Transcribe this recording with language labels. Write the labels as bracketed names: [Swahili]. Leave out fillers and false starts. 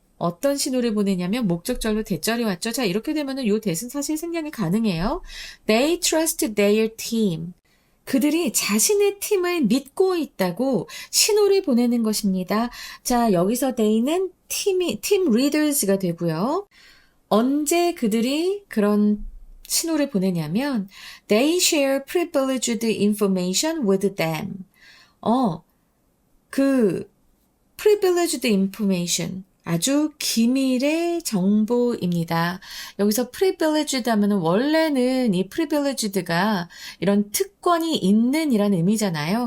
[Korean] 어떤 신호를 보내냐면 목적절로 대절이 왔죠. 자, 이렇게 되면은 요 대신 사실 생략이 가능해요. [English] They trust their team. [Korean] 그들이 자신의 팀을 믿고 있다고 신호를 보내는 것입니다. 자, 여기서 they는 팀 리더스가 되고요. 언제 그들이 그런 신호를 보내냐면 [English] they share privileged information with them. 그 privileged information, [Korean] 아주 기밀의 정보입니다. 여기서 privileged 하면은 원래는 이 privileged가 이런 특권이 있는 이라는 의미잖아요.